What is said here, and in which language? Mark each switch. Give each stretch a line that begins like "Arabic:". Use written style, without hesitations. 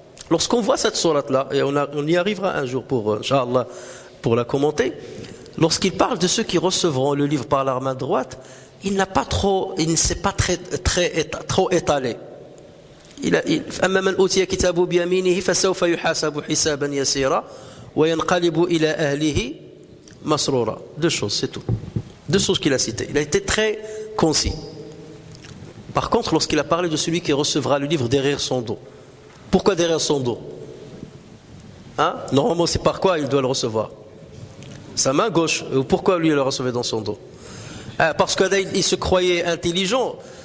French: Lorsqu'on voit cette sourate-là, et on y arrivera un jour Inch'Allah, pour la commenter, lorsqu'il parle de ceux qui recevront le livre par leur main droite, il ne s'est pas trop étalé.
Arabic: أما من أوتي كتابه بيمينه فسوف يحاسب حسابا يسيرا وينقلب إلى أهله مسرورا.
French: Deux choses, c'est tout. Deux choses qu'il a citées. Il a été très concis. Par contre, lorsqu'il a parlé de celui qui recevra le livre derrière son dos, pourquoi derrière son dos? Normalement, c'est par quoi il doit le recevoir? Sa main gauche. Pourquoi lui il le recevait dans son dos? Parce qu'il se croyait intelligent.